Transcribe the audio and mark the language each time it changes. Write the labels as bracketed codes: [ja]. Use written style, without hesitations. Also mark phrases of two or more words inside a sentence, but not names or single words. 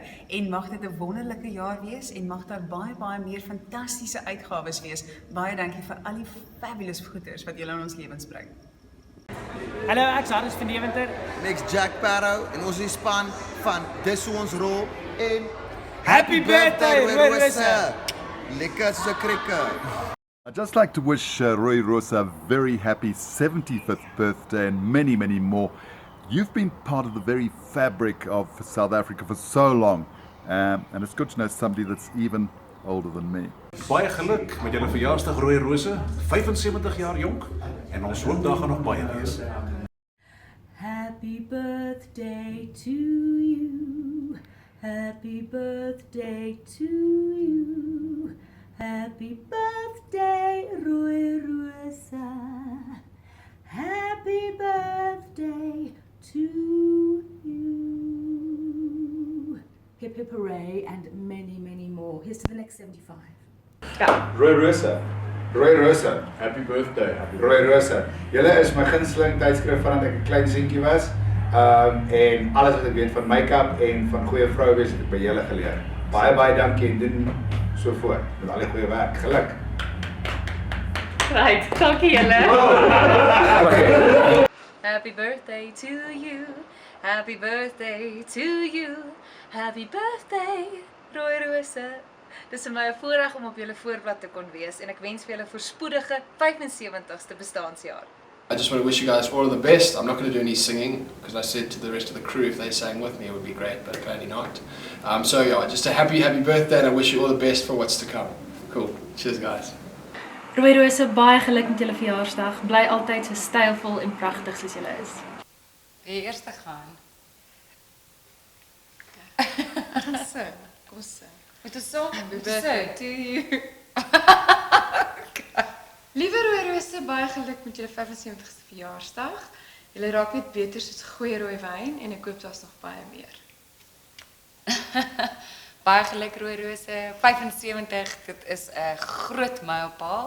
[af] En mag dit 'n wonderlike jaar wees en mag daar baie meer fantastiese uitgawes wees. Baie dankie vir al die fabulous goeders wat julle in ons lewens bring. Hallo, ek's Harris van Deventer. Next Jack Barrow en ons is die span van Dis Hoe Ons Rol en [en] Happy birthday, Rooi Rose. [af] Lekker so krikke. [en] I'd just like to wish Rooi Rose a very happy 75th birthday and many more. You've been part of the very fabric of South Africa for so long, and it's good to know somebody that's even older than me. [af] Baie geluk met julle verjaarsdag Rooi Rose, 75 jaar jonk en ons hoop daar gaan nog baie wees. [en] Happy birthday to you. Happy birthday to you. Happy birthday, Rooi Rose. Happy birthday to you. Hip hip hooray and many more. Here's to the next 75. Rooi Rose, happy birthday. [af] Rooi Rose, julle is my gunsteling tydskrif vandat ek 'n klein seentjie was. En alles wat ek weet van make-up en van goeie vroue wees het ek by julle geleer. Baie dankie en doen so voort met al die goeie werk. Geluk. Right, dankie julle. [en] Okay. Happy birthday to you. Happy birthday to you. Happy birthday, Rooi Rose. [af] Dis vir my 'n voorreg om op julle voorblad te kon wees en ek wens vir julle voorspoedige 75ste bestaanjaar. [en] I just want to wish you guys all the best. I'm not going to do any singing because I said to the rest of the crew if they sang with me it would be great, but apparently not. So yeah, just a happy birthday and I wish you all the best for what's to come. Cool. Cheers guys. [af] Rooi Rose, baie geluk met julle verjaarsdag. Bly altyd so stylvol en pragtig soos julle is. Wil jy eers gaan? Kom sing. Met 'n song. Happy birthday to you. Liewe Rooi Rose, baie geluk met julle 75ste verjaarsdag. Julle raak net beter soos goeie rooi wyn en ek hoop daar's nog baie meer. Baie geluk Rooi Rose, 75, dit is 'n groot mylpaal.